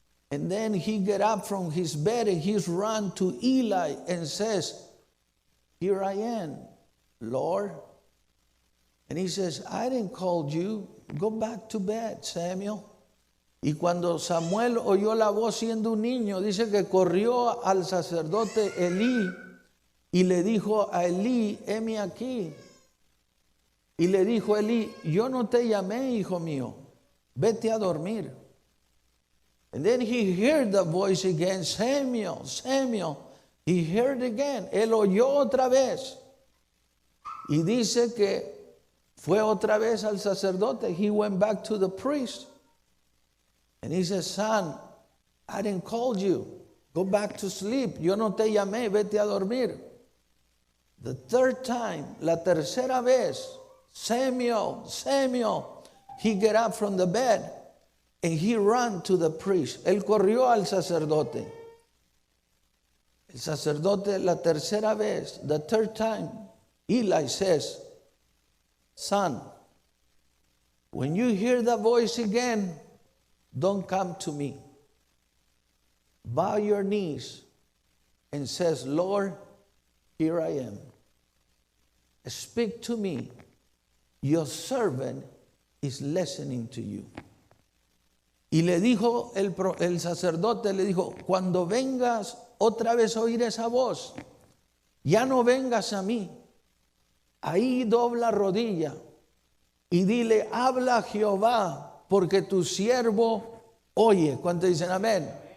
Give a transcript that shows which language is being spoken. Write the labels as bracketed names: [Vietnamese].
[English] And then he get up from his bed and he's run to Eli and says, here I am, Lord. And he says, I didn't call you. Go back to bed, Samuel. [Spanish] Y cuando Samuel oyó la voz siendo un niño, dice que corrió al sacerdote Elí y le dijo a Elí, heme aquí. Y le dijo Elí, yo no te llamé, hijo mío, vete a dormir. [English] And then he heard the voice again, Samuel, Samuel. He heard again, [Spanish] él oyó otra vez. Y dice que fue otra vez al sacerdote. [English] He went back to the priest. And he said, son, I didn't call you. Go back to sleep. [Spanish] Yo no te llamé, vete a dormir. [English] The third time, [Spanish] la tercera vez, [English] Samuel, Samuel. He get up from the bed and he ran to the priest. [Spanish] Él corrió al sacerdote. El sacerdote la tercera vez, [English] the third time, Eli says, son, when you hear the voice again, don't come to me. Bow your knees and says, Lord, here I am. Speak to me. Your servant is listening to you. [Spanish] Y le dijo el sacerdote, le dijo, cuando vengas otra vez a oír esa voz, ya no vengas a mí. Ahí dobla rodilla y dile, habla Jehová, porque tu siervo oye. ¿Cuántos dicen amén?